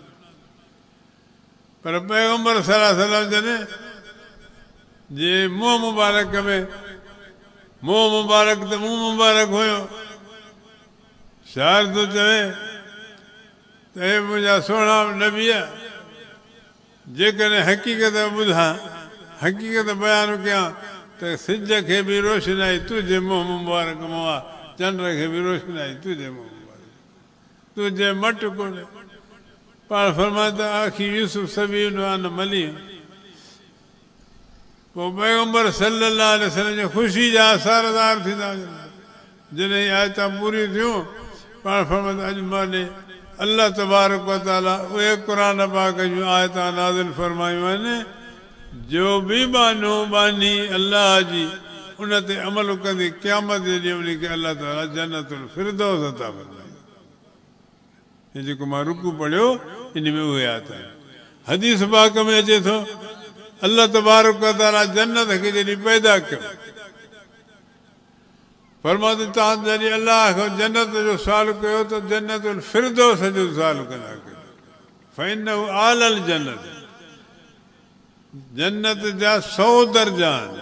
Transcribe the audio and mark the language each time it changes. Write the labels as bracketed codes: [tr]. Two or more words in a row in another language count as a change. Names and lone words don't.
[sd] पर पैगम्बर [ar] صلى الله عليه وسلم [sd] जॾहिं जे मुंहुं मुबारक में, मुंहुं मुबारक त मुंहुं मुबारक हुयो, शाइर थो चवे त हे मुंहिंजा सुहिणा नबी, जेकॾहिं हक़ीक़त ॿुधां, हक़ीक़त बयानु कयां त सिज खे बि रोशनाई तुंहिंजे मुंहुं मुबारक मां आहे, चंड खे बि रोशनाई तुंहिंजे मुंहुं मुबारक, तुंहिंजे मट कोन्हे। पाण फरमाए त आखी यूसुफ सबीन आन मली। पोइ पैगम्बर [ar] صلى الله عليه وسلم [sd] जे ख़ुशी जा असरदार थींदा। जॾहिं आयतां पूरियूं थियूं, पाण फरमाए त अॼु माने [ar] الله تبارك وتعالى [sd] उहे क़ुर पाक जूं आयतां नाज़िल फरमायूं आहिनि जो बि बानो बानी अलाह जी उन ते अमल कंदी, क़यामत जे ॾींहुं उनखे अलाह ताला जन्नतुल फिरदौस अता फरमाईंदो। हे जेको मां रुकू पढ़ियो, इन में उहे आयत आहिनि। हदीस पाक में अचे थो, [ar] الله تبارك وتعالى [sd] जन्नत खे जॾहिं पैदा कयो, फरमायो तव्हां जॾहिं अलाह खां जन्नत जो सुवालु कयो त जन्नतुल फिरदौस जो सुवालु कंदा कयो। [ar] فإنه أعلى الجنة, [sd] जन्नत जा 100 दर्जा आहिनि।